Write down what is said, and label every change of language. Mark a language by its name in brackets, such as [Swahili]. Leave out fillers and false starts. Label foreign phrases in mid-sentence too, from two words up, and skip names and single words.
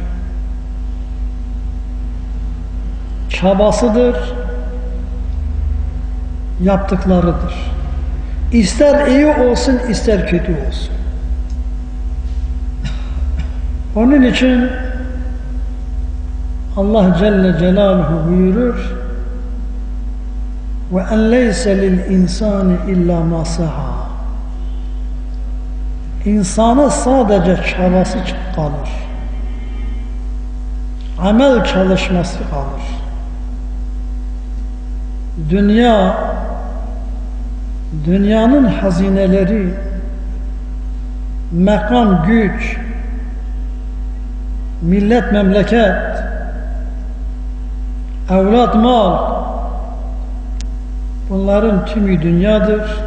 [Turkish] Çabasıdır, yaptıklarıdır. İster iyi olsun, ister kötü olsun. Onun için Allah [Arabic] جل جلاله [Turkish] buyurur [Arabic] وَاَنْ لَيْسَ لِلْاِنْسَانِ اِلَّا مَا سَعَى. [Turkish] İnsana sadece çabası kalır. Amel çalışması kalır. dünyanın hazineleri, makam, güç, millet, memleket, evlat, mal, bunların tümü dünyadır.